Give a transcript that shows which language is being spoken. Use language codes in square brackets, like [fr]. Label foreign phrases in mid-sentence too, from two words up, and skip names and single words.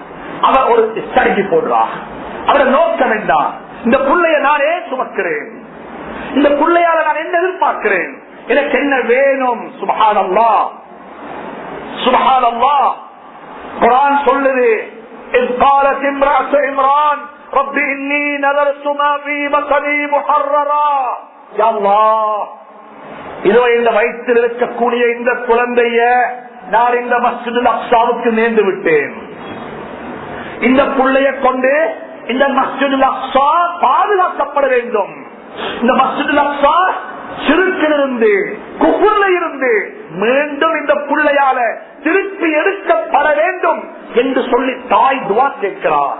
[ta] அவர் ஒரு ஸ்ட்ராட்டஜி போடுறார். அவரை நோக்கம் வேண்டாம், இந்த புள்ளைய நானே சுமக்கிறேன், இந்த புள்ளையால நான் என்ன எதிர்பார்க்கிறேன், எனக்கு என்ன வேணும்? [ar] سبحان الله، سبحان الله. [ta] குர்ஆன் சொல்லுது, இஸ் [ar] قالت امرأة عمران رب إني نذرت ما في بطني محررا. [ta] யா அல்லாஹ், இதோ இந்த வயிற்றில் இருக்கக்கூடிய இந்த குழந்தைய நான் இந்த மஸ்ஜிதுல் அக்ஸாவுக்கு நேர்ந்து விட்டேன். இந்த புள்ளைய கொண்டு இந்த மஸ்ஜிதுல் அக்ஸா பாதுகாக்கப்பட வேண்டும். இந்த மஸ்ஜிதுல் அக்ஸா சிறுக்கிலிருந்து குஃப்ர்ல இருந்து மீண்டும் இந்த புள்ளையால திருப்பி எடுக்கப்பட வேண்டும் என்று சொல்லி தாய் துஆ கேட்கிறார்.